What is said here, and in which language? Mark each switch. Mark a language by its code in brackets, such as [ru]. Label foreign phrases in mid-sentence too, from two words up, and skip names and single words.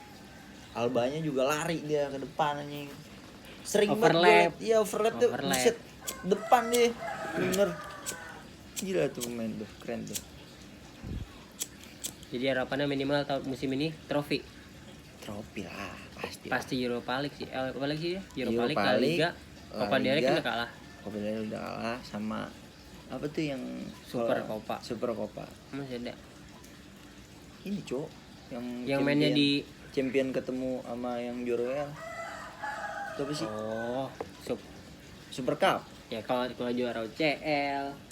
[id] Albanya juga lari dia ke depan anjing. Sering Overlap. banget overlap tuh buset. depan deh, bener. Gila tuh pemain tuh, keren tuh. Jadi harapannya minimal tahun musim ini trofi. Trofi lah, pasti. Pasti Europa League sih. Apa lagi sih ya? Europa League, Europa La League, Liga, La Copa del Rey Liga. kita kalah. Copa del Rey udah kalah sama apa tuh yang Super Copa. Super Copa. Masih ada. Ini cok Yang mainnya di champion ketemu sama yang juara WL. Itu apa sih? oh, Super Cup. ya kalau juara UCL,